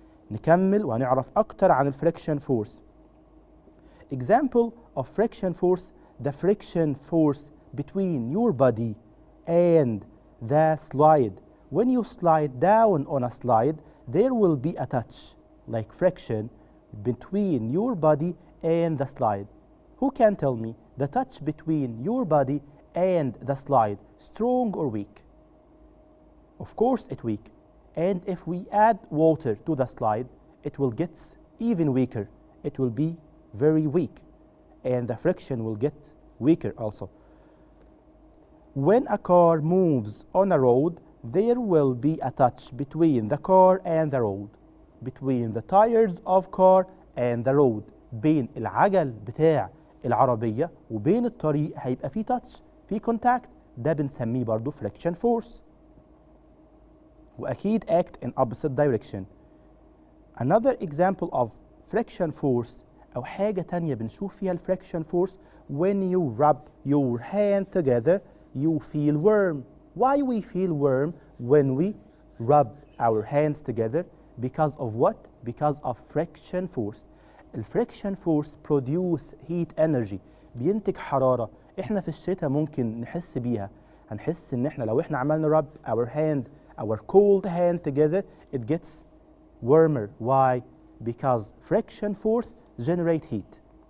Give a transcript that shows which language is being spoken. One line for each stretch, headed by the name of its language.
Arabic: نكمل وهنعرف أكتر عن الفريكشن فورس.
English: Example of friction force: the friction force between your body and the slide. When you slide down on a slide, there will be a touch, like friction, between your body and the slide. Who can tell me the touch between your body and the slide, strong or weak? Of course it's weak. And if we add water to the slide, it will get even weaker. It will be very weak. And the friction will get weaker also. When a car moves on a road, there will be a touch between the car and the road. Between the tires of car and the road.
Arabic: بين العجل بتاع العربية وبين الطريق هيبقى في touch، في contact. ده بنسميه برضو friction force.
English: وأكيد act in opposite direction. Another example of friction force
Arabic: أو حاجة تانية بنشوف فيها
English: friction force: when you rub your hand together you feel warm. Why we feel warm when we rub our hands together because of what? Because of friction force.
Arabic: الفريكشن فورس
English: produce heat energy،
Arabic: بينتج حرارة. احنا في الشتاء ممكن نحس بيها، هنحس ان احنا لو احنا عملنا
English: rub our cold hand together it gets warmer. Why? Because friction force generate heat.